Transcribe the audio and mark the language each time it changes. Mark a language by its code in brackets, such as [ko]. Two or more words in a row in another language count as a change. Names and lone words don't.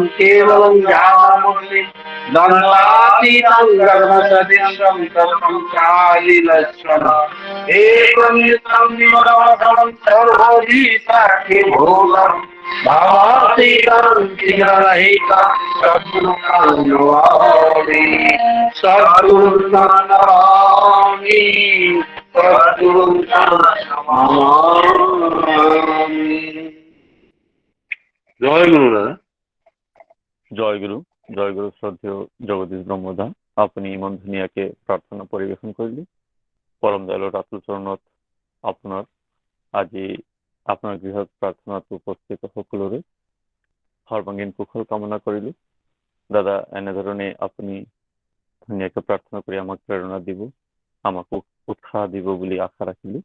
[sa] केवलं ज्ञानमूर्ति दण्डातीतं गगनसदृशं तत्त्वं चालिलक्षणम् एकं युतं विमलमखिलं सर्वभूताखिलभूतं भावातीतं विग्रहरहितं सद्गुरुं नमामि सद्गुरुं नमामि सद्गुरुं नमामि। [as] জয় গুরু দাদা। জয় গুরু শ্রদ্ধেয় জগদীশ ব্রহ্মদা আপুনি ইমান ধুনীয়াকে প্ৰাৰ্থনা পৰিৱেশন কৰিলে। পৰম দয়ালু ৰাতুল চৰণত আপোনাৰ আজি আপোনাৰ গৃহত প্ৰাৰ্থনাত উপস্থিত সকলোৰে সৰ্বাংগীন কুশল কামনা কৰিলো। দাদা এনেধৰণে আপুনি ধুনীয়াকে প্ৰাৰ্থনা কৰি আমাক প্ৰেৰণা দিব, আমাক উৎসাহ দিব বুলি আশা ৰাখিলো।